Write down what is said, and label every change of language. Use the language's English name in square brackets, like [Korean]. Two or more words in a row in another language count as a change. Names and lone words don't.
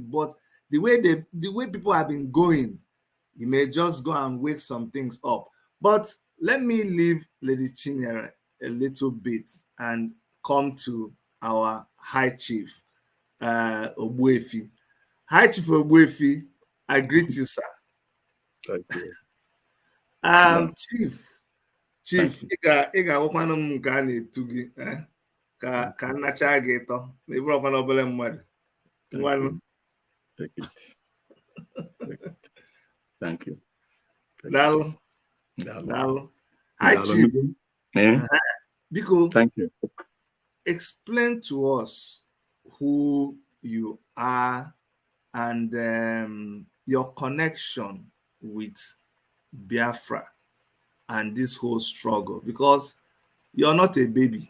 [English] But the way people have been going, you may just go and wake some things up. But let me leave Lady Chinyere a little bit and come to our High Chief, Ogbuefi. High Chief Ogbuefi, I greet you, sir. Thank you. [Igbo] Chief, ị ga-agwakwanụ m nke a na-etu gị ka nnacha gị ịtọ na ị bụrụkwa n'obere mmadụ. Ngwanụ. [English] Thank you. [Igbo] Daalụ. [English] Hi, Chief. [Igbo] Biko, [English] thank you. Explain to us who you are and your connection with Biafra and this whole struggle, because you're not a baby.